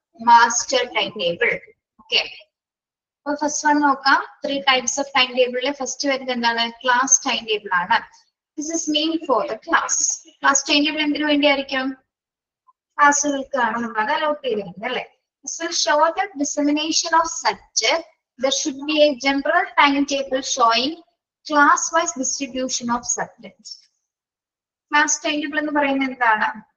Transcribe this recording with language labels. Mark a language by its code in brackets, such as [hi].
[ml] Master time table. Okay, അപ്പൊ first one നോക്കാം. 3 types of time ടേബിളിലെ first വരുന്നത് എന്താണ്? ക്ലാസ് ടൈം ടേബിൾ ആണ്. [en] This is main for the class. Class time table [ml] എന്തിനു വേണ്ടിയായിരിക്കും? ക്ലാസ്സുകൾക്കാണ് നമ്മൾ അത് അലോട്ട് ചെയ്തിരിക്കുന്നത് അല്ലെ. [en] This will show the dissemination of subject. There should be a general timetable showing class-wise distribution of subjects. [ml] Class timetable എന്ന് പറയുന്നത് എന്താണ്?